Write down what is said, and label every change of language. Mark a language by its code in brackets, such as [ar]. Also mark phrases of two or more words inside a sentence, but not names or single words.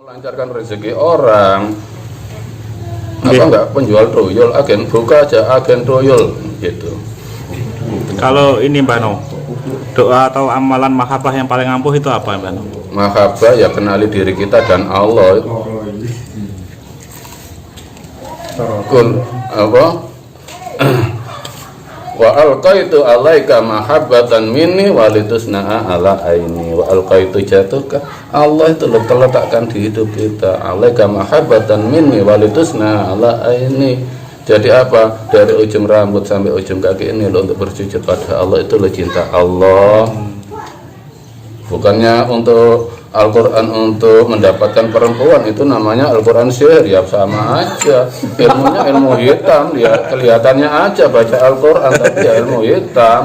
[id] melancarkan rezeki orang. Apa enggak penjual toyol, agen buka aja agen toyol gitu. Kalau ini Mbak No, doa atau amalan mahabbah yang paling ampuh itu apa Mbak No? Mahabbah ya kenali diri kita dan Allah. Kul apa? [ar] وألقيت عليك محبة مني ولتصنع على عيني. وألقيت [id] jatuhka Allah itu letakkan di hidup kita [ar] عليك محبة مني ولتصنع على عيني. [id] Jadi apa? Dari ujung rambut sampai ujung kaki ini lo untuk bersujud pada Allah, itu lo cinta Allah. Bukannya untuk Al-Quran untuk mendapatkan perempuan, itu namanya Al-Quran sihir, ya sama aja. Ilmunya ilmu hitam, ya kelihatannya aja baca Al-Quran tapi ya ilmu hitam.